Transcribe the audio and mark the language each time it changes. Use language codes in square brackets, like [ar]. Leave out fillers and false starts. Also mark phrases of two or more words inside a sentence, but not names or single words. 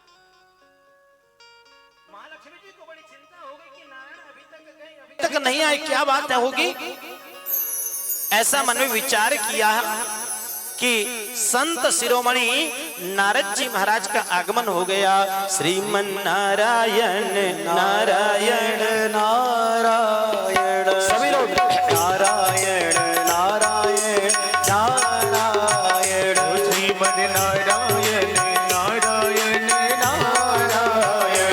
[hi] महालक्ष्मी जी को बड़ी चिंता हो गई कि नारायण अभी तक गए, अभी तक नहीं आए, क्या बात होगी। ऐसा मन में विचार किया कि संत शिरोमणि नारद जी महाराज का आगमन हो गया। श्रीमन नारायण नारायण नारायण सभी लोग नारायण नारायण नारायण श्रीमन नारायण नारायण नारायण